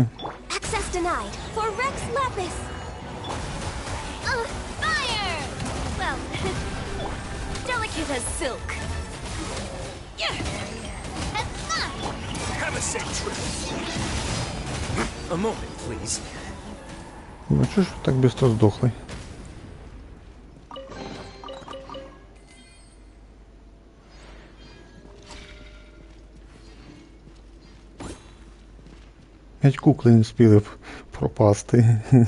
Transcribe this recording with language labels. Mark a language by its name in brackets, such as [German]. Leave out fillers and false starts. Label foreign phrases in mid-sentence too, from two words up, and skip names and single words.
[English] Access denied for Rex Lapis. Fire! Well, delicate as silk. Have a safe trip. A moment, please. [Ukrainian] Ну чого ж так швидко здохли? Геть кукли не встигли пропасти.